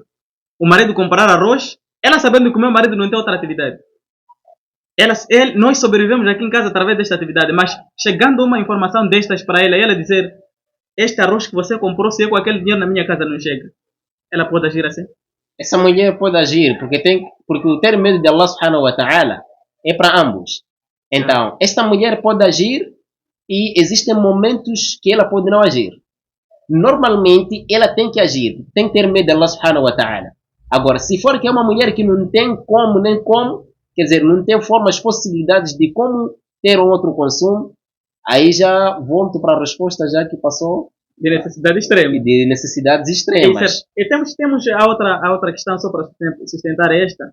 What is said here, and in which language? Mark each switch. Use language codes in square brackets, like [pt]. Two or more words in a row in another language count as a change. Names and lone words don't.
[pt] O marido comprar arroz, ela sabendo que o meu marido não tem outra atividade. Nós sobrevivemos aqui em casa através desta atividade, mas chegando uma informação destas para ela e ela dizer: este arroz que você comprou, se eu com aquele dinheiro na minha casa não chega, ela pode agir assim? Essa mulher pode agir porque o ter medo de [ar] الله سبحانه وتعالى [pt] é para ambos. Então, esta mulher pode agir e existem momentos que ela pode não agir. Normalmente, ela tem que agir, tem que ter medo de [ar] الله سبحانه وتعالى. [pt] Agora, se for que é uma mulher que não tem como, nem como, quer dizer, não tem formas, possibilidades de como ter um outro consumo, aí já volto para a resposta já que passou. De necessidade extrema. De necessidades extremas. E temos a outra questão só para sustentar esta.